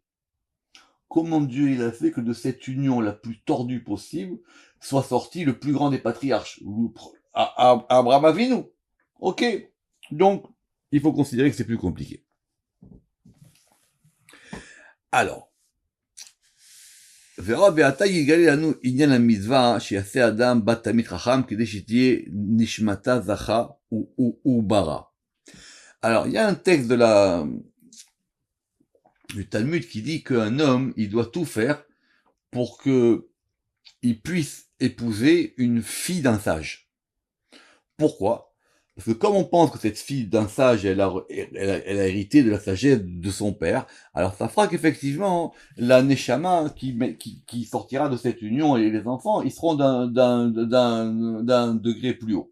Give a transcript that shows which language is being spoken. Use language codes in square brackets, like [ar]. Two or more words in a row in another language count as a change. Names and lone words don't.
[fr] Comment Dieu il a fait que de cette union la plus tordue possible soit sorti le plus grand des patriarches, Abraham Avinu. Ok, donc il faut considérer que c'est plus compliqué. Alors, [he] ורב ועתה יגלה לנו עניין המצווה שיעשה אדם בת תלמיד חכם כדי שתהיה נשמתה זכה וברא. [fr] Alors, il y a un texte du Talmud qui dit qu'un homme, il doit tout faire pour que il puisse épouser une fille d'un sage. Pourquoi? Parce que comme on pense que cette fille d'un sage, elle a hérité de la sagesse de son père, alors ça fera qu'effectivement, la Neshama qui sortira de cette union et les enfants, ils seront d'un degré plus haut.